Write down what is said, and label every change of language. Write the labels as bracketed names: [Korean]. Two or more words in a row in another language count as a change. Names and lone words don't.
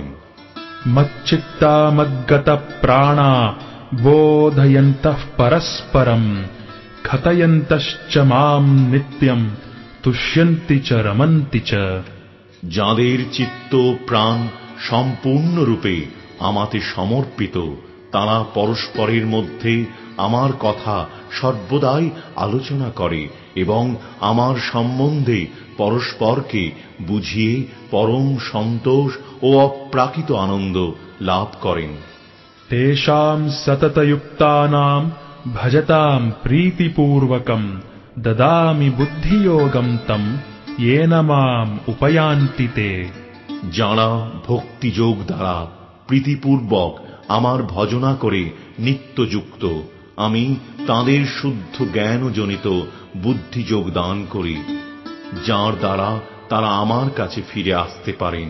[Sanskrit] मच्चित्ता मद्गत प्राणा बोधयन्तः परस्परं कथयन्तश्च मां नित्यं तुष्यन्ति च रमन्ति च। [Bangla] যাঁদের চিত্ত প্রাণ সম্পূর্ণরূপে আমাতে সমর্পিত, তাঁরা পরস্পরের মধ্যে আমার কথা সর্বদাই আলোচনা করে এবং আমার সম্বন্ধে পরস্পরকে বুঝিয়ে পরম সন্তোষ ও অপ্রাকৃত আনন্দ লাভ করেন। [Sanskrit] तेषां सततयुक्तानां ভজতাম প্রীতিপূর্বকম দদামি বুদ্ধিযোগম তম येन মাম উপয়ান্তি তে। [Bangla] যাঁরা ভক্তিযোগ দ্বারা প্রীতিপূর্বক আমার ভজনা করে নিত্যযুক্ত, আমি তাঁদের শুদ্ধ জ্ঞানজনিত বুদ্ধিযোগ দান করি, যার দ্বারা তারা আমার কাছে ফিরে আসতে পারেন।